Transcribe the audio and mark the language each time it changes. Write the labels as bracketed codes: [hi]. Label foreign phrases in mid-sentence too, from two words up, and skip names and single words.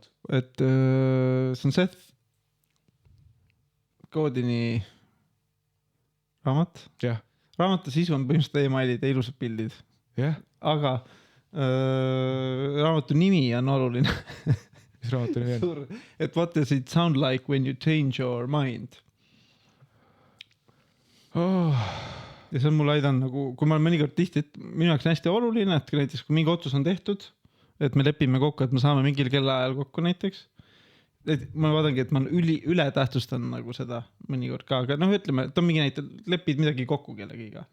[et] Et see on Seth Godini raamat. Raamatu sisu on põhimõtteliselt e-mailid ja ilusad pildid. Aga raamatu nimi on oluline. Mis raamatu nimi on? [en] Et what does it sound like when you change your mind? [et] Ja see on mul aidanud nagu, kui ma olen mõnikord tihti, et minu jaoks on hästi oluline, et näiteks kui mingi otsus on tehtud, et me lepime kokku, et me saame mingil kellaajal kokku näiteks. Et ma vaadangi, et ma üle tähtsustan nagu seda mõnikord ka, aga noh, ütleme, et on mingi näite, lepid midagi kokku kellegiga.